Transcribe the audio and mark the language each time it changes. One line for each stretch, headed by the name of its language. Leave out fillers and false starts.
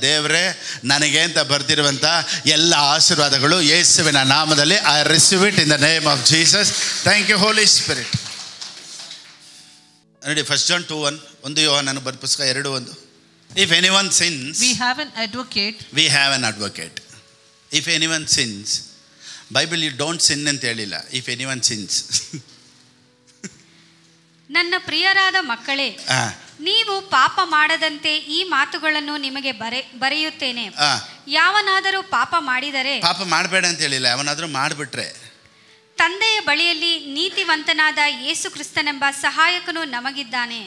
Kannada: ದೇವ್ರೆ ನನಗೆ ಅಂತ ಬರ್ದಿರುವಂಥ ಎಲ್ಲ ಆಶೀರ್ವಾದಗಳು ಯೇಸುವಿನ ನಾಮದಲ್ಲಿ
English: I receive it in the name of Jesus. Thank you Holy Spirit.
Kannada: ನೋಡಿ, 1 John 2:1, 1 ಯೋಹಾನನ ಬರೆದ ಪುಸ್ತಕ 2:1.
English: If anyone sins, we have an advocate. We have an advocate. If anyone sins, Bible you don't sin
Kannada: ಅಂತ ಹೇಳಿಲ್ಲ.
English: If anyone sins.
Kannada: ನನ್ನ ಪ್ರಿಯರಾದ ಮಕ್ಕಳೇ, ನೀವು ಪಾಪ ಮಾಡದಂತೆ ಈ ಮಾತುಗಳನ್ನು ನಿಮಗೆ ಬರೆಯುತ್ತೇನೆ. ಯಾವನಾದರೂ ಪಾಪ ಮಾಡಿದರೆ, ಪಾಪ ಮಾಡಬೇಡ ಅಂತ ಹೇಳಿಲ್ಲ, ಯಾವನಾದರೂ ಮಾಡಿಬಿಟ್ರೆ, ತಂದೆಯ ಬಳಿಯಲ್ಲಿ ನೀತಿವಂತನಾದ ಯೇಸು ಕ್ರಿಸ್ತನೆಂಬ ಸಹಾಯಕನು ನಮಗಿದ್ದಾನೆ.